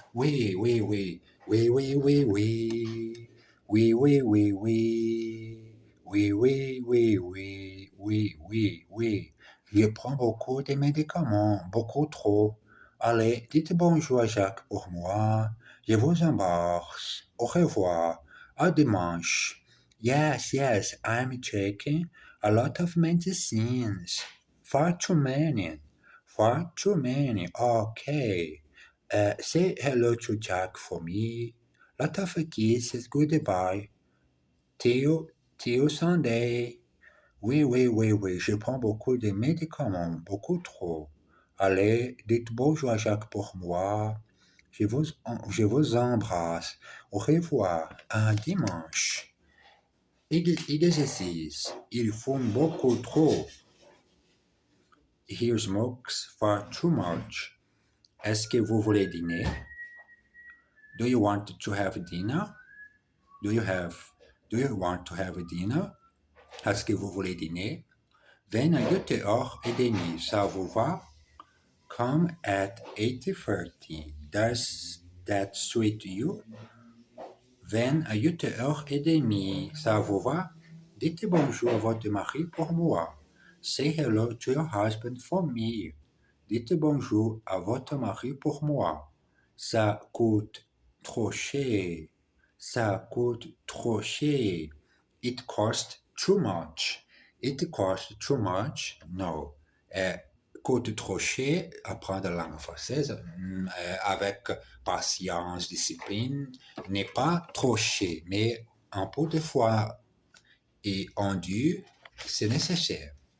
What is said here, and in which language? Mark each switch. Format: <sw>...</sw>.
<fr>Oui, oui, oui, oui, oui, oui, oui. Oui, oui, oui, oui. Oui, oui, oui, oui, oui, oui, oui. Je prends beaucoup de médicaments, beaucoup trop. Allez, dites bonjour à Jacques pour moi. Je vous embrasse. Au revoir. À dimanche.</fr> <en>Yes, yes, I'm taking a lot of medicines. Far too many. Far too many. Okay. Say hello to Jack for me. Lot of kisses. Goodbye. Till Sunday.</en> <fr>Oui, oui, oui, oui. Je prends beaucoup de médicaments. Beaucoup trop. Allez, dites bonjour à Jacques pour moi. Je vous embrasse. Au revoir. À dimanche. Exercice. Il fume beaucoup trop.</fr> <en>He smokes far too much.</en> <fr>Est-ce que vous voulez dîner?</fr> <en>Do you want to have dinner? Do you want to have dinner?</en> <fr>Est-ce que vous voulez dîner? 21h30, ça vous va?</fr> <en>Come at 8:30. Does that suit you?</en> <fr>21h30, ça vous va? Dites bonjour à votre mari pour moi.</fr> <en>Say hello to your husband for me.</en> <fr>Dites bonjour à votre mari pour moi. Ça coûte trop cher. Ça coûte trop cher.</fr> <en>It costs too much. It costs too much. No.</en> <fr>Coûte trop cher, apprendre la langue française avec patience, discipline, n'est pas trop cher, mais un peu de fois et en dû, c'est nécessaire.</fr>